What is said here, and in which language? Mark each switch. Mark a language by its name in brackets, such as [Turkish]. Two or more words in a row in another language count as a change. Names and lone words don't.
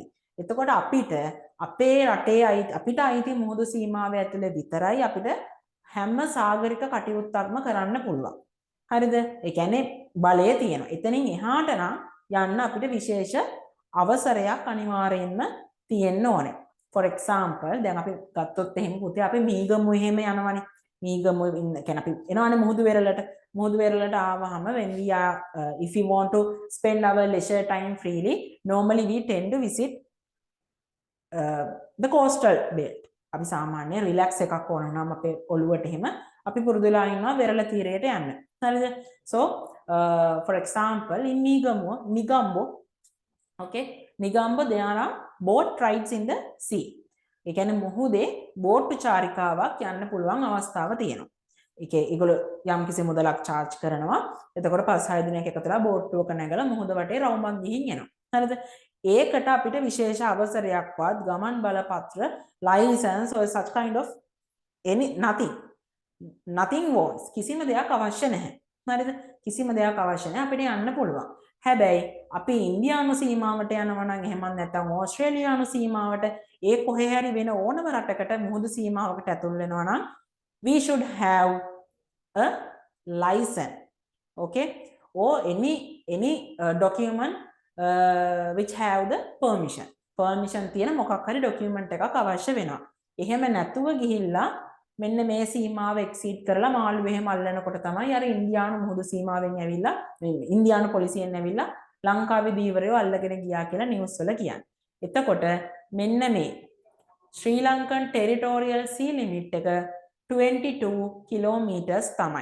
[Sinhala] එතකොට අපිට අපේ රටේ අපිට අයිති මුහුදු සීමාව ඇතුලේ විතරයි අපිට හැම සාගරික කටයුත්තක්ම කරන්න පුළුවන්. හරිද? ඒ කියන්නේ බලය තියෙනවා. එතනින් එහාට නම් යන්න අපිට විශේෂ අවසරයක් අනිවාර්යෙන්ම තියෙන්න ඕනේ. [English] For example [Sinhala] දැන් අපි ගත්තොත් එහෙම පුතේ අපි මීගමු එහෙම යනවනේ. මීගමු කියන්නේ අපි එනවනේ මුහුදු වෙරළට ආවහම [English] when we are if we want to spend our leisure time freely normally we tend to visit the coastal belt. [Sinhala] අපි සාමාන්‍ය රිලැක්ස් එකක් ඕන නම් අපේ ඔළුවට එහෙම අපි පුරුදුලා ඉන්නවා වෙරළ තීරයට යන්න. හරිද? [English] So for example in Nigambo okay Nigambo there are boat rides in the sea. [Sinhala] ඒ කියන්නේ මුහුදේ බෝට් චාරිකාවක් යන්න පුළුවන් අවස්ථාව තියෙනවා. ඒගොල්ලෝ යම් කිසි මුදලක් charge කරනවා. එතකොට 5-6 දිනයක් එකතුලා බෝට්ටුවක නැගලා මුහුද වටේ රවුමක් ගිහින් එනවා. හරිද? ඒකට අපිට විශේෂ අවසරයක්වත් ගමන් බලපත්‍ර [English] license or such kind of nothing wants [Sinhala] කිසිම දෙයක් අවශ්‍ය නැහැ. හරිද? කිසිම දෙයක් අවශ්‍ය නැහැ අපිට යන්න පුළුවන්. හැබැයි අපි ඉන්දියානු සීමාවට යනවා නම් එහෙම නැත්නම් ඕස්ට්‍රේලියානු සීමාවට ඒ කොහේ හරි වෙන ඕනම රටකට මුහුදු සීමාවකට ඇතුල් වෙනවා නම් [English] we should have a license, okay, or any document which have the permission [Sinhala] තියෙන මොකක් හරි document එකක් අවශ්‍ය වෙනවා. එහෙම නැතුව ගිහිල්ලා මෙන්න මේ සීමාව එක්සීඩ් කරලා මාළු එහෙම අල්ලනකොට තමයි අර ඉන්දියානු මුහුදු සීමාවෙන් ඇවිල්ලා ඉන්දියානු පොලිසියෙන් ඇවිල්ලා ලංකාවේ දීවරයෝ අල්ලගෙන ගියා කියලා නිවුස් වල කියන්නේ. එතකොට මෙන්න මේ [English] Sri Lankan territorial sea limit [Sinhala] එක 22 කිලෝමීටර්ස් තමයි.